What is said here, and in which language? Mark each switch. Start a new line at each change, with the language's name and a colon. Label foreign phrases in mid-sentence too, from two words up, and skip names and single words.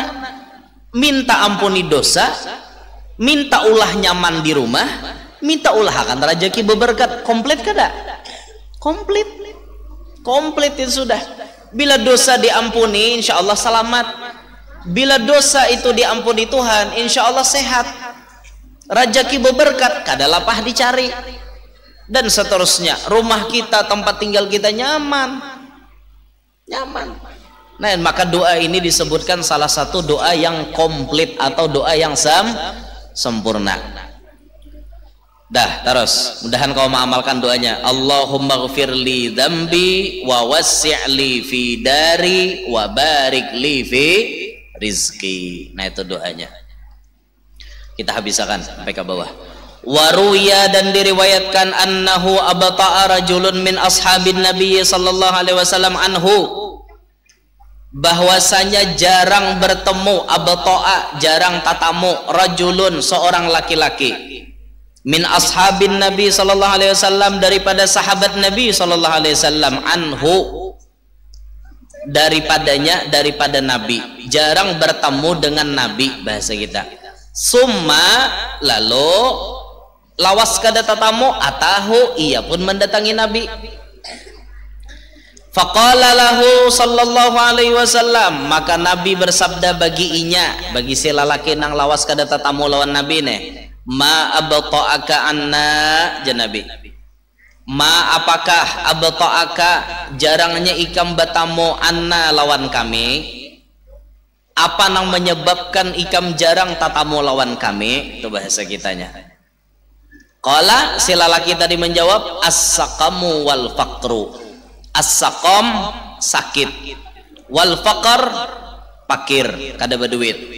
Banjar: Minta ampuni dosa, minta ulah nyaman di rumah, minta ulah akan rezeki berberkat. Komplit kada? Komplit itu sudah. Bila dosa diampuni
Arabic: إن شاء الله
Banjar: selamat. Bila dosa itu diampuni Tuhan
Arabic: إن شاء الله
Banjar: sehat, rezeki berberkat, kada lapah dicari, dan seterusnya. Rumah kita, tempat tinggal kita nyaman. Nah maka doa ini disebutkan salah satu doa yang komplit atau doa yang sempurna. Dah, terus mudahan kau mengamalkan doanya.
Arabic: اللهم اغفر لي ذنبي ووسع لي في داري وبارك لي في رزقي.
Banjar: Nah itu doanya. Kita habiskan sampai ke bawah.
Arabic: Waruya,
Banjar: dan diriwayatkan
Arabic: أنه أبطأ رجل من أصحاب النبي صلى الله عليه وسلم عنه,
Banjar: bahwasanya jarang bertemu, abta'a jarang tatamu, rajulun seorang laki-laki,
Arabic: من أصحاب النبي صلى الله عليه وسلم
Banjar: daripada sahabat nabi
Arabic: صلى الله عليه وسلم,
Banjar: anhu daripadanya, daripada nabi, jarang bertemu dengan nabi bahasa kita. Summa, lalu lawas kada tatamu, atahu, ia pun mendatangi nabi.
Arabic: فقال له صلى الله عليه وسلم,
Banjar: maka nabi bersabda bagi inya, bagi si lalaki nang lawas kada tatamu lawan nabi ne,
Arabic: ما أبطأك عنا,
Banjar: janabi, ma apakah abta'aka jarangnya ikam batamu anna lawan kami, apa nang menyebabkan ikam jarang tatamu lawan kami, itu bahasa kitanya. Qala, si lalaki tadi menjawab,
Arabic: السقم والفقر,
Banjar: as-saqam sakit,
Arabic: والفقر
Banjar: pakir, kada berduit.